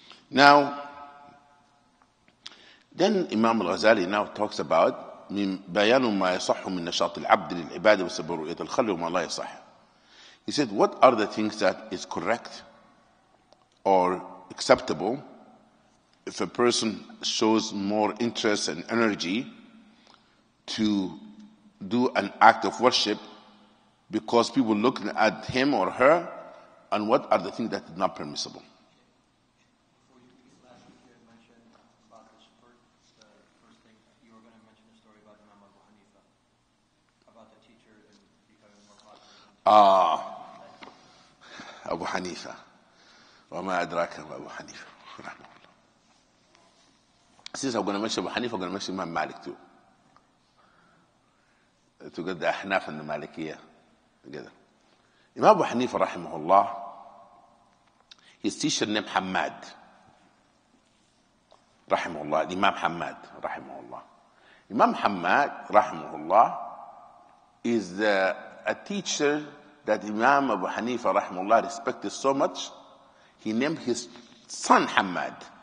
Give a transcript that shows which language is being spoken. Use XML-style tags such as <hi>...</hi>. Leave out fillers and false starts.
<en>Now, then Imam Al-Ghazali now talks about</en> <ar>بيان ما يصح من نشاط العبد للعبادة وسبب رؤية الخلق وما لا يصح.</ar> <en>He said, what are the things that is correct or acceptable if a person shows more interest and energy to do an act of worship because people look at him or her, and what are the things that are not permissible? Abu Hanifa.</en> <ar>وما أدراك ما أبو حنيفة رحمه الله.</ar> <en>Since I'm going to mention Abu Hanifa, I'm going to mention Imam Malik too. To get the Ahnaf and the Malikiyah together. Imam Abu Hanifa rahimahullah, his teacher named Hamad. Rahimahullah, Imam Hamad rahimahullah. Imam Hamad rahimahullah is a teacher that Imam Abu Hanifa rahimahullah respected so much, he named his son Hamad.</en>